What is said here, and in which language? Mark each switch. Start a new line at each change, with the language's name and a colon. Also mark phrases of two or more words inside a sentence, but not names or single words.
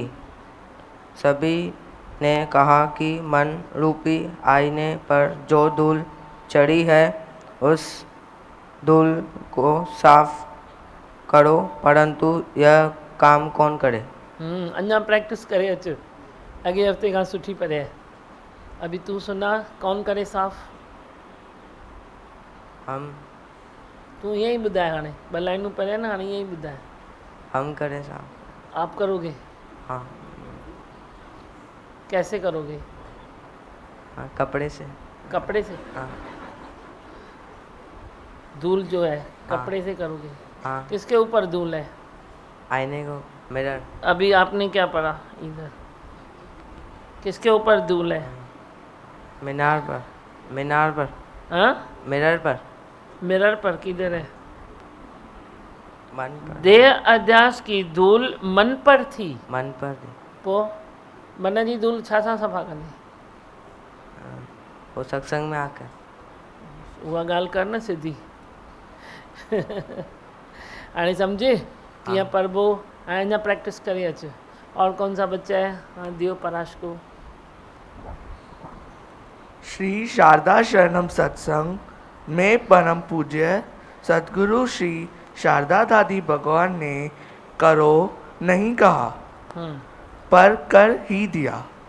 Hindi: सभी ने कहा कि मन रूपी आईने पर जो धूल चढ़ी है उस धूल को साफ करो, परंतु यह काम कौन करे?
Sindhi: अन्ना प्रैक्टिस करे अच, अगे हफ्ते का सुठी पढ़े।
Hindi: अभी तू सुना, कौन करे साफ? हम।
Sindhi: तू यही ॿुधाए, हाणे ॿ लाइनूं पढ़े ना, हाणे यही ॿुधाए।
Hindi: हम करें साहब। आप करोगे? हाँ। कैसे करोगे? हाँ, कपड़े से। कपड़े से? हाँ। धूल जो है हाँ। कपड़े से करोगे? हाँ। किसके ऊपर धूल है? आईने को, मिरर। अभी आपने क्या पढ़ा इधर? किसके ऊपर धूल है? मीनार पर। मीनार पर। हाँ? मिरर पर। मिरर पर किधर है? मन पर। देह अध्यास की धूल मन पर थी। मन पर थी।
Sindhi: पो मन जी धूल छा सां सफ़ा कंदी?
Hindi: वो सत्संग में आकर।
Sindhi: उहा ॻाल्हि कर न सिधी। हाणे सम्झे कीअं पढ़बो, हाणे अञा प्रैक्टिस करे अच।
Hindi: और कौन सा बच्चा है? हाँ, दियो पराश को। श्री शारदा शरणम सत्संग में परम पूज्य सतगुरु श्री शारदा दादी भगवान ने करो नहीं कहा, पर कर ही दिया।